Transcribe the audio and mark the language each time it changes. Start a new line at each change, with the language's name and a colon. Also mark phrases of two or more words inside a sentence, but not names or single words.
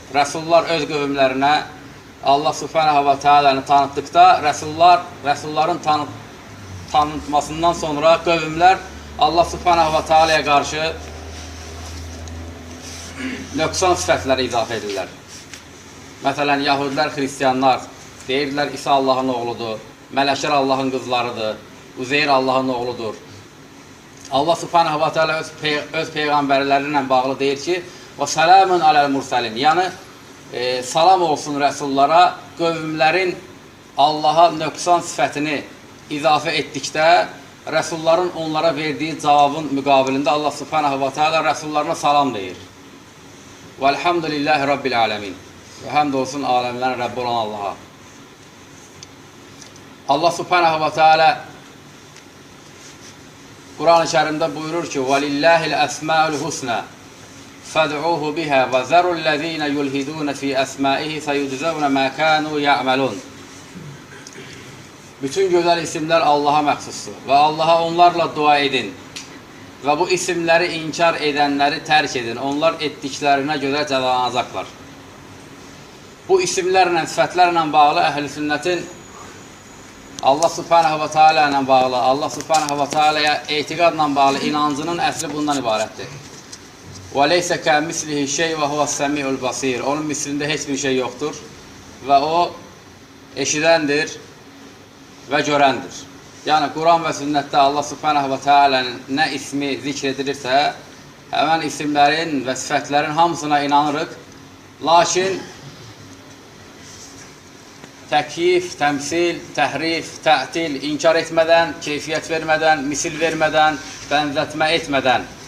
Azerbaijani: Rəsullar öz qövmlərinə
Arabic: الله سبحانه وتعالى'nı
Azerbaijani: tanıtdıqda, rəsulların tanıtmasından sonra qövmlər
Arabic: الله سبحانه وتعالى'ya
Azerbaijani: qarşı nöqsan sifətləri izafə edirlər. Məsələn, Yahudilər, Xristiyanlar deyirdilər, İsa Allahın oğludur, mələklər Allahın qızlarıdır, Uzeyr Allahın oğludur.
Arabic: الله سبحانه وتعالى
Azerbaijani: öz peyğəmbərləri ilə bağlı deyir ki, və
Arabic: سلام على المرسلين,
Azerbaijani: yəni salam olsun rəsullara, qövmlərin Allaha nöqsan sifətini izafə etdikdə, rəsulların onlara verdiyi cavabın müqabilində
Arabic: الله سبحانه وتعالى
Azerbaijani: rəsullarına salam deyir.
Arabic: والحمد لله رب العالمين.
Azerbaijani: Və həmd olsun aləmlərin Rəbbi olan Allaha.
Arabic: الله سبحانه وتعالى
Azerbaijani: Quran-ı Kərimdə buyurur ki,
Arabic: وَلِلَّهِ الْأَسْمَاءُ الْحُسْنَى فَادْعُوهُ بِهَا وَذَرُوا الَّذ۪ينَ يُلْهِدُونَ فِي أَسْمَائِهِ سَيُجْزَوْنَ مَا كَانُوا يَعْمَلُونَ.
Azerbaijani: Bütün gözəl isimlər Allaha məxsusdur və Allaha onlarla dua edin və bu isimləri inkar edənləri tərk edin. Onlar etdiklərinə görə cəzalanacaqlar. Bu isimlərlə, sifətlərlə bağlı əhl-i sünnətin
Arabic: الله سبحانه وتعالى
Azerbaijani: ilə bağlı,
Arabic: الله سبحانه وتعالى'ya
Azerbaijani: etiqadla bağlı inancının əsli bundan ibarətdir.
Arabic: وَلَيْسَ كَمِثْلِهِ شَيْءٌ وَهُوَ السَّمِيعُ الْبَصِيرُ.
Azerbaijani: Onun mislində heç bir şey yoxdur və o eşidəndir və görəndir. Yəni, Quran və sünnətdə
Arabic: الله سبحانه وتعالى'nın
Azerbaijani: nə ismi zikr edilirsə, həmən isimlərin və sifətlərin hamısına inanırıq. Lakin təkyif, təmsil, təhrif, tətil, inkar etmədən, keyfiyyət vermədən, misil vermədən, bənzətmə etmədən.